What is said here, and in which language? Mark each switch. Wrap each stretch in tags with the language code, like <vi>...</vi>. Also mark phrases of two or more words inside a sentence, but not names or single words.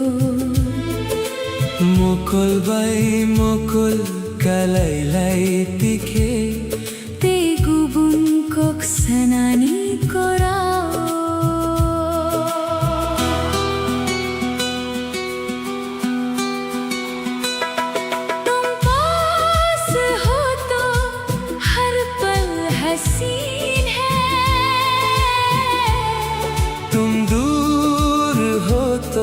<trp>Mokol bay mokol kalay-lay tikhe te gubun kok sanani korao</trp> <hi>तुम पास हो तो हर पल हसीन है तुम दूर हो तो</hi>